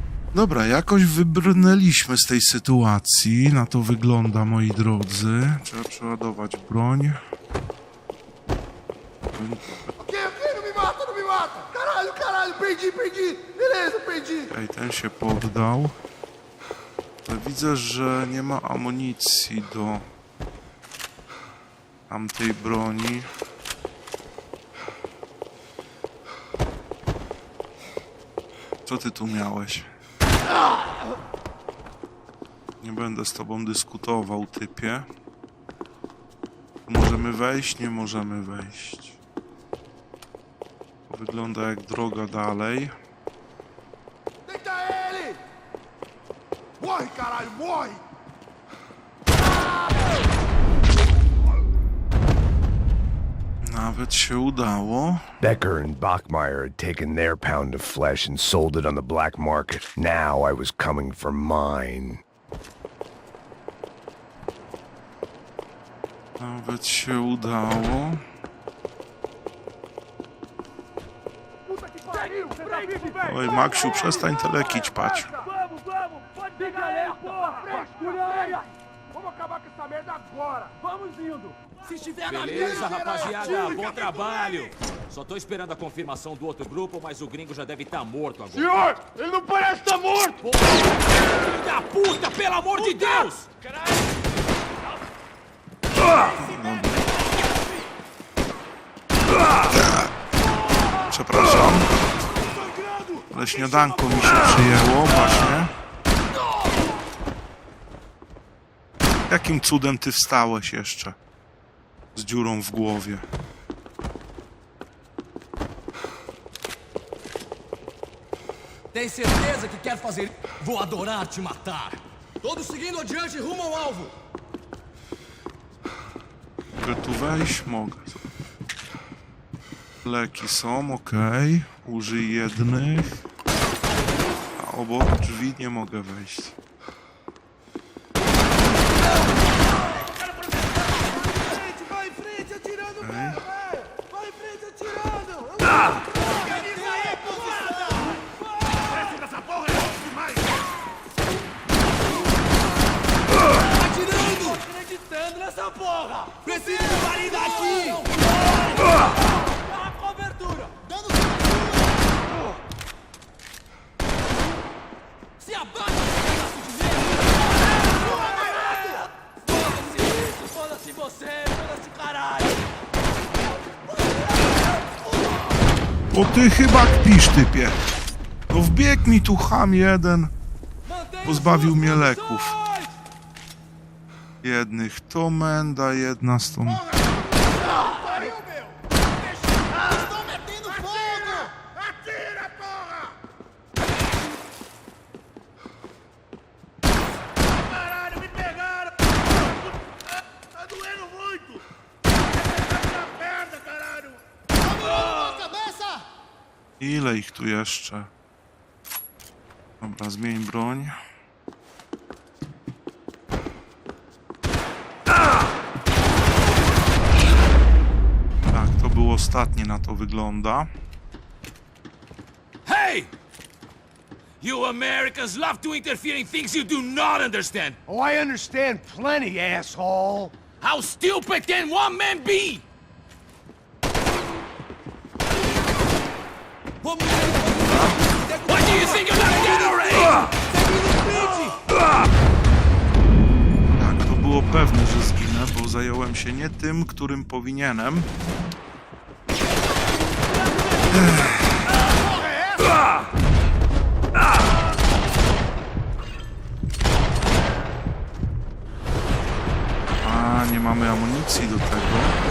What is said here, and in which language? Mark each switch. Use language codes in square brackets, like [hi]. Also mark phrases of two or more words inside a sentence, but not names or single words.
[pl] Dobra, jakoś wybrnęliśmy z tej sytuacji. Na to wygląda, moi drodzy. Trzeba przeładować broń. [pt] Ok, não me mata, não me mata! Caralho, caralho, perdi! Beleza, perdi! [pl] Ej, ten się poddał. Ale widzę, że nie ma amunicji do tamtej broni. Co ty tu miałeś? Nie będę z tobą dyskutował, typie. Możemy wejść? Nie możemy wejść. Wygląda jak droga dalej. [pt] Deita ele! Morre, caralho, morre! [pl] Nawet się udało. [en] Becker and Bachmeyer had taken their pound of flesh and sold it on the black market. Now I was coming for mine. [pl] Nawet się udało. Oj, Maksiu, przestań telekić, pać. [pt] Vamos, pode pegar aí, porra! Vamos acabar com essa merda agora! Vamos indo! Se estiver na Beleza, mira, rapaziada, atire, bom trabalho. Só tô esperando a confirmação do outro grupo, mas o gringo já deve estar morto agora. Senhor, ele não parece estar morto! Pô, filho da puta, pelo amor de Deus! [pl] Przepraszam. Ale śniadanko mi się przyjęło, właśnie. Jakim cudem ty wstałeś jeszcze? Z dziurą w głowie. [pt] Tem certeza que quer fazer? Vou adorar te matar! Todos seguindo adiante rumo ao alvo! [pl] Mogę tu wejść? Mogę. Leki są, okej. Użyj jednych. A obok drzwi nie mogę wejść. [pt] Vai em frente atirando, [pl] Okej. [pt] Vai em frente atirando! Atirando! Tô acreditando nessa porra! Preciso sair daqui! Cobertura! Dando se abaixa, pedaço de merda! Foda-se isso, foda-se você, foda-se caralho! [pl] O ty chyba kpisz, typie. No wbiegł mi tu ham jeden. Pozbawił mnie leków. Jednych to menda, jedna stąd. [pt] Pariu, meu! Estão metendo fogo! Atira, porra! Caralho, me pegaram! Tá doendo muito! Na perna, caralho! Vamos, cabeça! [pl] Ile ich tu jeszcze? Dobra, zmień broń. Tak, to był ostatni, na to wygląda. [en] Hey! You Americans love to interfere in things you do not understand. Oh, I understand plenty, asshole. How stupid can one man be? [pt] Vamos! [en] What do you think you're gonna get already? [pl] Tak, to było pewne, że zginę, bo zająłem się nie tym, którym powinienem. A, nie mamy amunicji do tego.